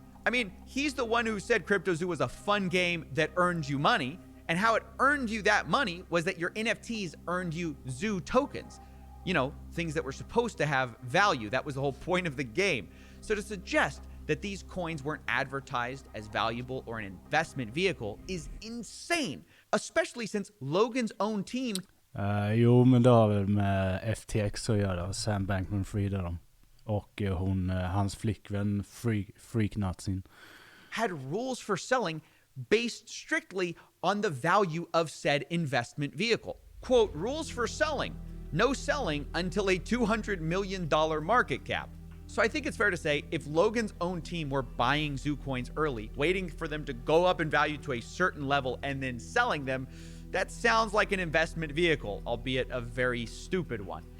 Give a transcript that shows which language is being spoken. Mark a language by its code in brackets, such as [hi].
[en] I mean, he's the one who said CryptoZoo was a fun game that earned you money, and how it earned you that money was that your NFTs earned you Zoo tokens. You know, things that were supposed to have value. That was the whole point of the game. So to suggest that these coins weren't advertised as valuable or an investment vehicle is insane, especially since Logan's own team [sv] Jo, men det har väl med FTX att göra, Sam Bankman-Fried dem. Och hans flickvän Freak-Nazin [en] had rules for selling based strictly on the value of said investment vehicle. Quote, rules for selling, no selling until a $200 million market cap. So I think it's fair to say if Logan's own team were buying zoo coins early, waiting for them to go up in value to a certain level and then selling them, that sounds like an investment vehicle, albeit a very stupid one.